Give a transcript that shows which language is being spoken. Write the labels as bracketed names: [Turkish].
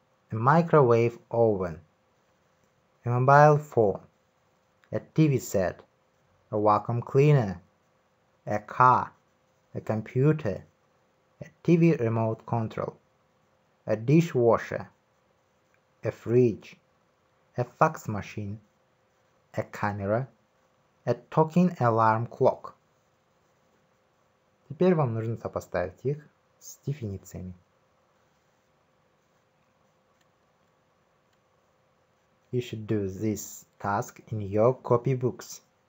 [English] A microwave oven, a mobile phone, a TV set, a vacuum cleaner, a car, a computer, a TV remote control, a dishwasher, a fridge, a fax machine, a camera, a talking alarm clock. [Russian] Теперь вам нужно сопоставить их с дефинициями. [English] You should do this task in your copybooks.